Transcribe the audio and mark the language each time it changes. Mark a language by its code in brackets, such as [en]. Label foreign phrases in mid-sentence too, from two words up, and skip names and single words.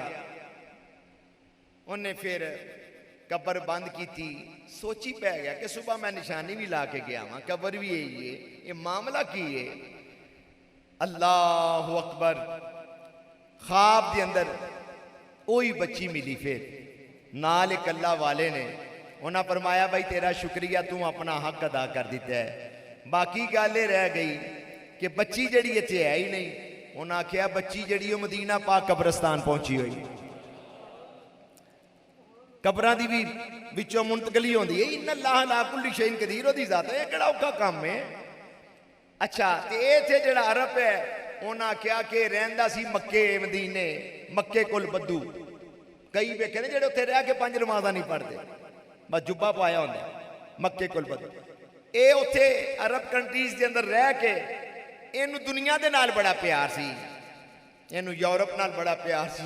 [ur] انہیں پھر قبر بند کی تھی. [pa] سوچی پے گیا کہ صبح میں نشانی بھی لا کے گیا وہاں، قبر بھی یہی ہے، یہ معاملہ کی ہے. [ar] الله أكبر. [ur] خواب کے اندر وہی بچی ملی. [pa] پھر نال ایک اللہ والے نے انہیں فرمایا، بھائی تیرا شکریہ، تو اپنا حق ادا کر دتا ہے. باقی گل یہ رہ گئی کہ بچی جڑی ایتھے ہے ہی نہیں. انہیں آکھیا بچی جڑی مدینہ پاک قبرستان پہنچی ہوئی. قبراں دی بھی وچوں منتقلی ہوندی ہے. [ar] إن الله على كل شيء قدير [pa] اوہدی ذات ہے۔ کہڑا اوکھا کم ہے. اچھا، تے ایتھے جہڑا عرب ہے انہیں آکھیا کہ رہندا سی مکے مدینے، مکے کول بدو. کئی ویکھے نے جہڑے اوتھے رہ کے 5 نمازاں نہیں پڑھتے، بس جبہ پایا ہوندا، مکے کول بدو. یہ اوتھے عرب کنٹریز کے اندر رہ کے اینوں دنیا دے نال بڑا پیار سی، اینوں یورپ نال بڑا پیار سی.